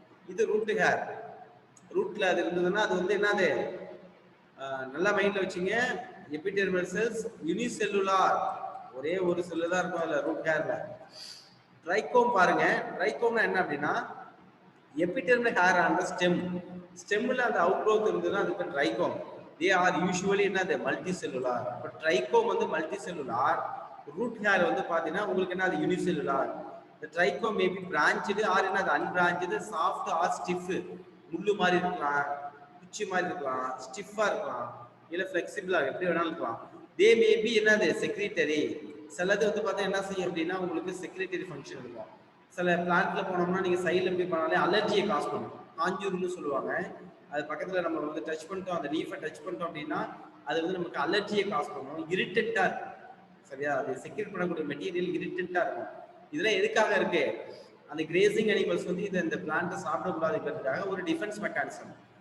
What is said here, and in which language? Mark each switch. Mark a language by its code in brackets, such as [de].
[ta] இது root hair. ரூட்ல அது இருந்ததுன்னா அது வந்து என்னது, நல்லா மைண்ட்ல வச்சுங்க. எபிடெர்மல் செல்ஸ் யூனிசெல்லுலார், ஒரே ஒரு செல்லு தான் இருக்கும் அதுல ரூட் ஹேர்ல. ட்ரைகோம் பாருங்க, ட்ரைகோம்னா என்ன அப்படின்னா [en] Epidermal hair on the stem. [ta] ஸ்டெம்ல அந்த அவுட் க்ரோத் இருந்ததுன்னா அதுக்கு ட்ரைகோம். [en] they are usually [ta] என்னது மல்டி செல்லுலார். பட் ட்ரைகோம் வந்து மல்டி செல்லுலார். ரூட் ஹேர் வந்து பாத்தீங்கன்னா உங்களுக்கு என்ன, அது unicellular. [en] The trichome may be branched or [ta] என்னது [en] unbranched, soft or stiff. [ta] முள்ளு மாதிரி இருக்கலாம், குச்சி மாதிரி இருக்கலாம், ஸ்டிஃபா இருக்கலாம், இல்ல ஃபிளெக்சிபிளா எப்படி வேணாலும் இருக்கலாம். [en] They may be [ta] என்னது [en] Secretary. [ta] சிலது வந்து பார்த்தா என்ன செய்யும் அப்படின்னா உங்களுக்கு செக்ரட்டரி ஃபங்க்ஷன் இருக்கும். சில பிளான்ட்ல போனோம்னா நீங்க சைடுல போய் பண்ணாலே அலர்ஜியை காஸ் பண்ணும், காஞ்சூர்னு சொல்லுவாங்க. அது பக்கத்துல நம்ம வந்து டச் பண்ணிட்டோம், அந்த லீஃபை டச் பண்ணிட்டோம் அப்படின்னா அது வந்து நமக்கு அலர்ஜியை காஸ் பண்ணும், இரிட்டேட்டா இருக்கும். சரியா, அது செக்ரேட் பண்ணக்கூடிய மெட்டீரியல் இரிட்டேட்டா இருக்கும். இதெல்லாம் எதுக்காக இருக்கு, அந்த கிரேசிங் அனிமல்ஸ் வந்து இந்த பிளான்ட்டை சாப்பிடக்கூடாதுங்கிறதுக்காக ஒரு டிஃபென்ஸ் மெக்கானிசம்.